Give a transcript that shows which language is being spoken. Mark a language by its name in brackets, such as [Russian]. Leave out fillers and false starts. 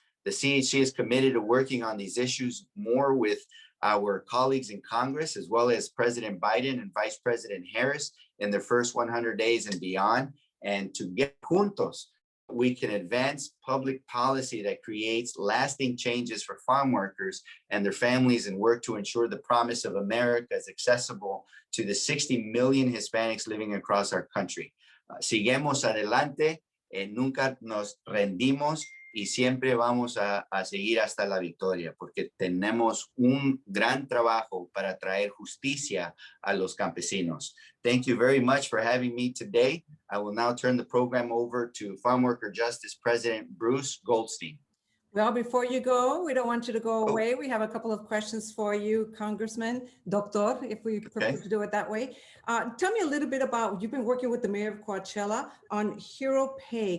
[English] The CHC is committed to working on these issues more with our colleagues in Congress, as well as President Biden and Vice President Harris in their first 100 days and beyond. And to get juntos, we can advance public policy that creates lasting changes for farm workers and their families and work to ensure the promise of America is accessible to the 60 million Hispanics living across our country. [Spanish] Seguimos adelante, nunca nos rendimos y siempre vamos a seguir hasta la victoria, porque tenemos un gran trabajo para traer justicia a los campesinos. [English] Thank you very much for having me today. I will now turn the program over to Farmworker Justice President Bruce Goldstein. Well, before you go, we don't want you to go away. We have a couple of questions for you, Congressman, Doctor, if we prefer to do it that way. Tell me a little bit about, you've been working with the mayor of Coachella on Hero Pay.